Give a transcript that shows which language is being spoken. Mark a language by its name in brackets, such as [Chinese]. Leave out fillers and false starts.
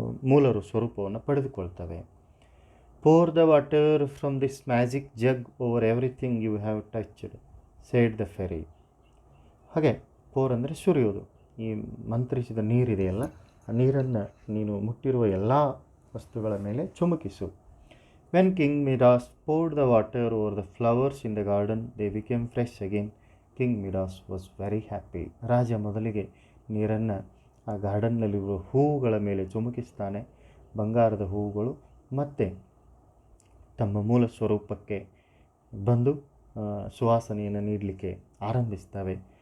[Kannada] ಮೂಲ ಸ್ವರೂಪವನ್ನು ಪಡೆದುಕೊಳ್ತವೆ. [English] Pour the water from this magic jug over everything you have touched said the fairy. [Kannada] ಹಾಗೆ four ಅಂದರೆ ಸುರಿಯೋದು. ಈ ಮಂತ್ರಿಸಿದ ನೀರಿದೆಯಲ್ಲ, ಆ ನೀರನ್ನು ನೀನು ಮುಟ್ಟಿರುವ ಎಲ್ಲ ವಸ್ತುಗಳ ಮೇಲೆ ಚುಮುಕಿಸು. [English] When king Midas poured the water over the flowers in the garden, they became fresh again. King Midas was very happy. [Kannada] ರಾಜ ಮೊದಲಿಗೆ ನೀರನ್ನು ಆ ಗಾರ್ಡನ್ನಲ್ಲಿರುವ ಹೂವುಗಳ ಮೇಲೆ ಚುಮುಕಿಸ್ತಾನೆ. ಬಂಗಾರದ ಹೂವುಗಳು ಮತ್ತೆ ತಮ್ಮ ಮೂಲ ಸ್ವರೂಪಕ್ಕೆ ಬಂದು ಸುವಾಸನೆಯನ್ನು ನೀಡಲಿಕ್ಕೆ ಆರಂಭಿಸ್ತವೆ.